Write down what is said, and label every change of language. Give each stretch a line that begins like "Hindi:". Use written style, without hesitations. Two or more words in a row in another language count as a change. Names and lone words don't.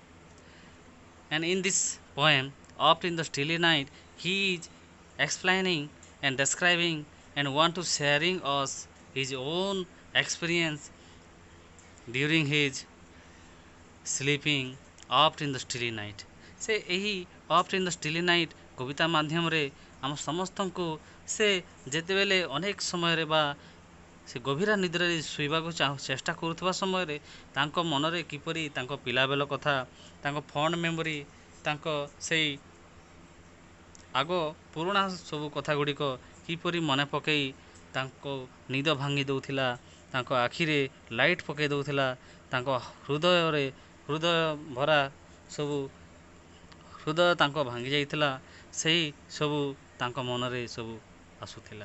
English: And in this poem, Oft in the Stilly Night, he is explaining and describing and want to sharing us his own experience during his sleeping oft in the stilly night.
Odia: से ଏହି
English: oft in the stilly night
Odia: କବିତା ମାଧ୍ୟମରେ ଆମ ସମସ୍ତଙ୍କୁ ସେ ଯେତେବେଳେ ଅନେକ ସମୟରେ ବା ସେ ଗଭୀର ନିଦ୍ରାରେ ଶୋଇବାକୁ ଚେଷ୍ଟା କରୁଥିବା ସମୟରେ ତାଙ୍କ ମନରେ କିପରି ତାଙ୍କ ପିଲାବେଳ କଥା, ତାଙ୍କ
English: fond memory,
Odia: ତାଙ୍କ ସେଇ ଆଗ ପୁରୁଣା ସବୁ କଥା ଗୁଡ଼ିକ କିପରି ମନେ ପକାଇ ତାଙ୍କ ନିଦ ଭାଙ୍ଗି ଦେଉଥିଲା, ତାଙ୍କ ଆଖିରେ ଲାଇଟ୍ ପକାଇ ଦେଉଥିଲା, ତାଙ୍କ ହୃଦୟ ଭରା ସବୁ ହୃଦୟ ତାଙ୍କ ଭାଙ୍ଗି ଯାଇଥିଲା, ସେହି ସବୁ ତାଙ୍କ ମନରେ ସବୁ ଆସୁଥିଲା।